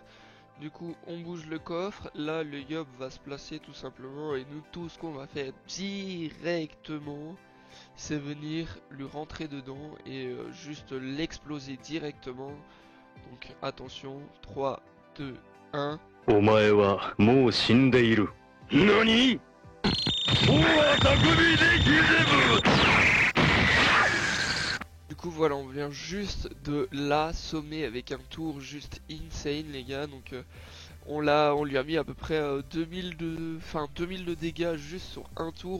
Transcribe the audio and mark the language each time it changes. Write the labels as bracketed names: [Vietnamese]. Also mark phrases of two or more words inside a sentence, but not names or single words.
[French] Du coup on bouge le coffre, là le Yob va se placer tout simplement, et nous tout ce qu'on va faire directement, c'est venir lui rentrer dedans et juste l'exploser directement. Donc attention, 3, 2, 1. [Japanese] お前はもう死んでいる。何？ [French] Du coup voilà, on vient juste de l'assommer avec un tour juste insane les gars. Donc on lui a mis à peu près 2000 de dégâts juste sur un tour.